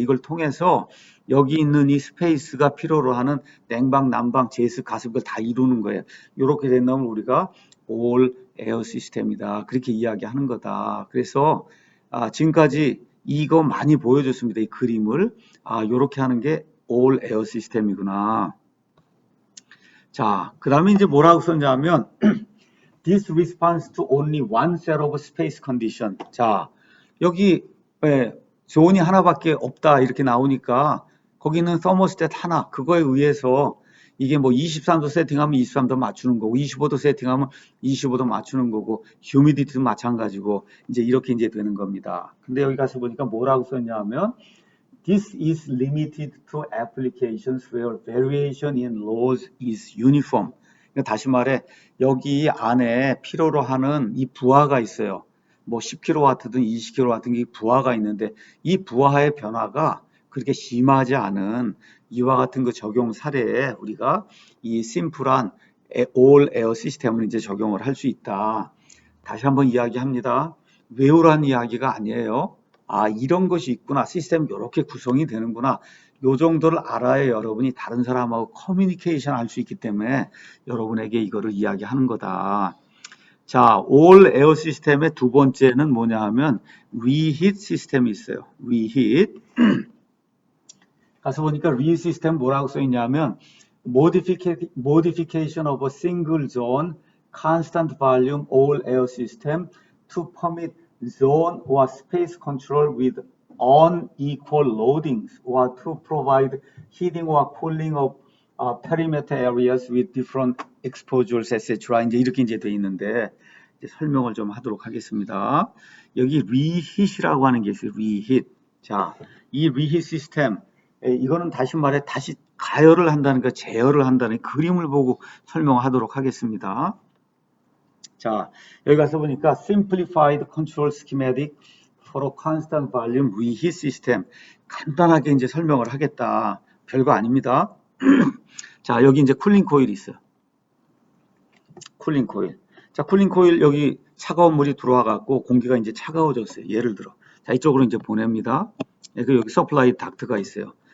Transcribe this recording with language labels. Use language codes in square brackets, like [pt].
[ko] 이걸 통해서 여기 있는 이 스페이스가 필요로 하는 냉방, 난방, 제습, 가습을 다 이루는 거예요. 이렇게 된 놈을 우리가 all air 시스템이다. 그렇게 이야기하는 거다. 그래서 지금까지 이거 많이 보여줬습니다. 이 그림을. 이렇게 하는 게 all air 시스템이구나. 자, 그 다음에 이제 뭐라고 썼냐면 [en] This responds to only one set of space condition. [ko] 자, 여기 존이 하나밖에 없다 이렇게 나오니까 거기는 서머스탯 하나, 그거에 의해서 이게 뭐 23도 세팅하면 23도 맞추는 거고 25도 세팅하면 25도 맞추는 거고 휴미디티도 마찬가지고 이제 이렇게 이제 되는 겁니다. 근데 여기 가서 보니까 뭐라고 썼냐면 [en] This is limited to applications where variation in loads is uniform. [ko] 다시 말해 여기 안에 필요로 하는 이 부하가 있어요. 뭐 10kW든 20kW든 이 부하가 있는데 이 부하의 변화가 그렇게 심하지 않은 이와 같은 그 적용 사례에 우리가 이 심플한 all air 시스템을 이제 적용을 할 수 있다. 다시 한번 이야기합니다. 외우라는 이야기가 아니에요. 이런 것이 있구나. 시스템 이렇게 구성이 되는구나. 요 정도를 알아야 여러분이 다른 사람하고 커뮤니케이션 할 수 있기 때문에 여러분에게 이거를 이야기하는 거다. 자, all air 시스템의 두 번째는 뭐냐 하면 reheat 시스템이 있어요. reheat. 가서 보니까 reheat 시스템 뭐라고 써 있냐면 [en] modification of a single zone constant volume all air system to permit zone or space control with unequal loadings or to provide heating or cooling of perimeter areas with different exposures, etc. [ko] 이제 이렇게 이제 돼 있는데 이제 설명을 좀 하도록 하겠습니다. 여기 reheat이라고 하는 게 있어요. reheat. 자, 이 reheat 시스템 이거는 다시 말해 다시 가열을 한다는 거, 제어를 한다는 그림을 보고 설명하도록 하겠습니다. 자, 여기 가서 보니까 [en] simplified control schematic for a constant volume reheat system. [ko] 간단하게 이제 설명을 하겠다. 별거 아닙니다. 자, 여기 이제 쿨링 코일이 있어요. 쿨링 코일. 자, 쿨링 코일 여기 차가운 물이 들어와 갖고 공기가 이제 차가워졌어요. 예를 들어. 자, 이쪽으로 이제 보냅니다. 여기 서플라이 닥트가 있어요.